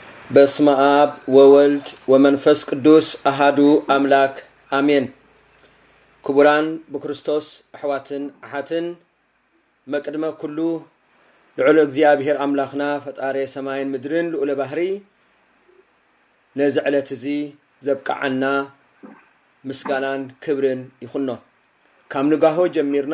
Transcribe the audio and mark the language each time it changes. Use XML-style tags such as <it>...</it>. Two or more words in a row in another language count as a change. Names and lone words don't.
<gez>በስመ አብ ወወልድ ወመንፈስ ቅዱስ አሐዱ አምላክ አሜን።</gez> <ti>ክቡራን በክርስቶስ አሕዋትን አሓትን መቅድመ ኩሉ ልዑል እግዚአብሔር አምላኽና ፈጣሪ ሰማይን ምድርን ልዑል ባህሪ ነዚ ዕለት እዚ ዘብቃዓና ምስጋናን ክብርን ይኹኖ። ካብ ንጋሆ ጀሚርና</ti>